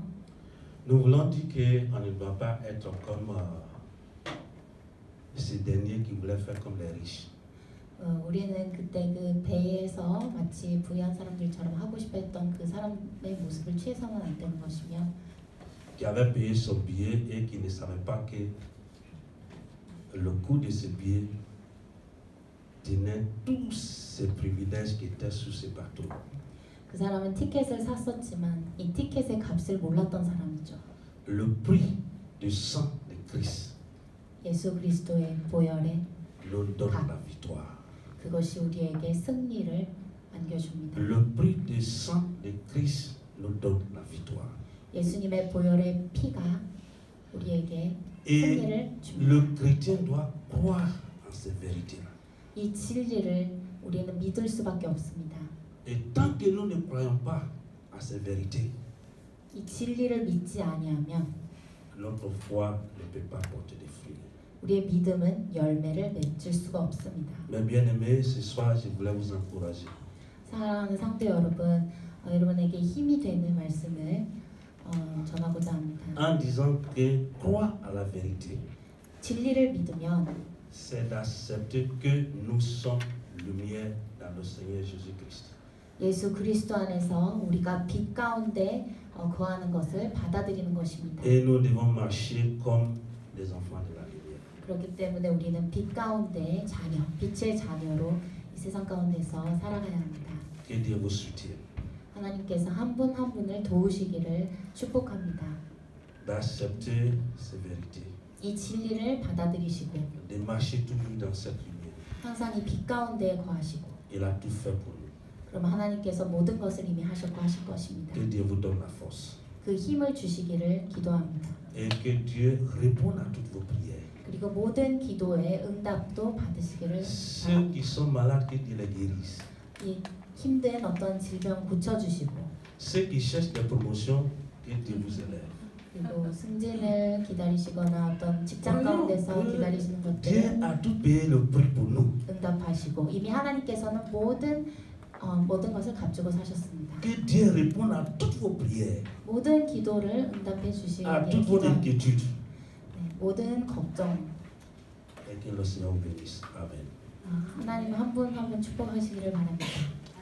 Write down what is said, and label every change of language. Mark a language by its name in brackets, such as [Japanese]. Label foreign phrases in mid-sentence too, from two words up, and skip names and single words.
[French] nous voulons dire qu'on ne doit pas être comme ces derniers qui voulaient faire comme les riches. [Korean] 우리는 그때 그 배에서 마치 부유한 사람들처럼 하고 싶었던 그 사람의 모습을 취해서는 안 되는 것이며 [French] Qui avait payé son billet et qui ne savait pas que le coût de ce billet tenait tous ces privilèges qui étaient sur ce bateau. [Korean] 그 사람은 티켓을 샀었지만 이 티켓의 값을 몰랐던 사람이죠. [French] Le prix du sang de Christ [Korean] 예수 그리스도의 보혈에 [French] nous donne la victoire. [Korean] 그것이 우리에게 승리를 안겨줍니다. [French] Le prix du sang de Christ nous donne la victoire. [Korean] 예수님의 보혈의 피가 우리에게 [French] Et [Korean] 승리를 줍니다. [French] le chrétien doit croire en ces vérités. [Korean] 이 진리를 우리는 믿을 수밖에 없습니다. [French] Et tant que nous ne croyons pas à ces vérités, [Korean] 이 진리를 믿지 아니하면 [French] notre foi ne peut pas porter des fruits. [Korean] 우리의 믿음은 열매를 맺을 수가 없습니다. [French] Mes bien-aimés, ce soir, je voulais vous encourager. [Korean] 사랑하는 성도 여러분, 여러분에게 힘이 되는 말씀을 전하고자 합니다. [French] En disant que croire à la vérité, [Korean] 진리를 믿으면 [French] c'est d'accepter que nous sommes lumière dans le Seigneur Jésus-Christ. [Korean] 예수 그리스도 안에서 우리가 빛 가운데 거하는 것을 받아들이는 것입니다. [French] Et nous devons marcher comme des enfants de la lumière. [Korean] 그렇기 때문에 우리는 빛 가운데 자녀, 빛의 자녀로 이 세상 가운데서 살아가야 합니다. [French] Que Dieu vous soutienne. [Korean] 하나님께서 한 분 한 분을 도우시기를 축복합니다. [French] D'accepter ces vérités. [Korean] 이 진리를 받아들이시고 [French] De marcher toujours dans cette lumière. [Korean] 항상 이 빛 가운데 거하시고 [French] Il a tout fait pour nous. [Korean] 그럼 하나님께서 모든 것을 이미 하셨고 하실 것입니다. [French] Que Dieu vous donne la force. [Korean] 그 힘을 주시기를 기도합니다. [French] Et que Dieu réponde à toutes vos prières. [Korean] 그리고 모든 기도에 응답도 받으시기를 [French] Ceux qui sont malades, que Dieu les guérisse. [Korean] 이 힘든 어떤 질병 고쳐주시고 [French] Ceux qui cherchent des promotions, que Dieu vous élève. [Korean] 그리고 승진을 기다리시거나 어떤 직장 가운데서 기다리시는 [French] Dieu [Korean] 것들을 [French] a tout payé le prix pour nous. [Korean] 응답하시고 이미 하나님께서는 모든 것을 값주고 사셨습니다. [French] Que Dieu réponde à toutes vos prières, [Korean] 모든 기도를 응답해 [French] à [Korean] 주시기를 [French] toutes vos [Korean] 기도합니다. [French] inquiétudes. [Korean] 네, 모든 걱정 [French] Et que le Seigneur vous bénisse. Amen. [Korean] 하나님 한 분 한 분 축복하시기를 바랍니다.